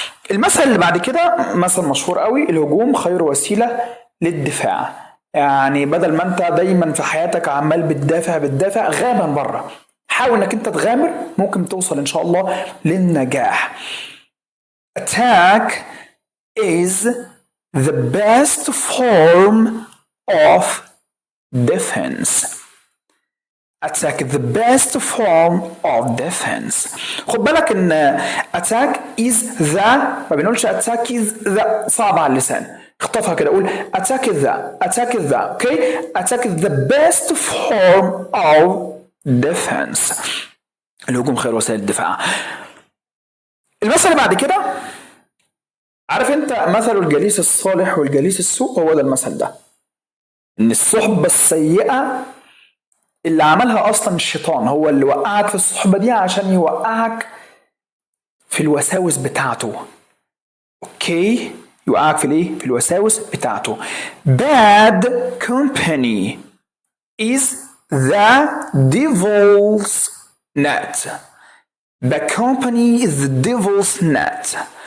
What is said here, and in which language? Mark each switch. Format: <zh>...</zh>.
<ar>المثل اللي بعد كده مثل مشهور قوي: الهجوم خير وسيلة للدفاع. يعني بدل ما انت دايما في حياتك عمال بتدافع غامر بره، حاول انك انت تغامر، ممكن توصل ان شاء الله للنجاح.</ar> <en>Attack is the best form of defense. Attack is the best form of defense.</en> <ar>خد بالك ان</ar> <en>attack is the،</en> <ar>ما بنقولش attack is the، صعب على اللسان، اخطفها كده، قول attack is the، attack is the.</ar> <en>Okay, attack is the best form of defense.</en> <ar>الهجوم خير وسائل الدفاع. المثل اللي بعد كده، عارف انت مثل الجليس الصالح والجليس السوء؟ هو ده المثل ده، ان الصحبة السيئة اللي عملها اصلا الشيطان، هو اللي وقعك في الصحبة دي عشان يوقعك في الوساوس بتاعته. اوكي، يوقعك في الايه؟ في الوساوس بتاعته.</ar> <en>Bad company is the devil's net. The company is the devil's net.</en>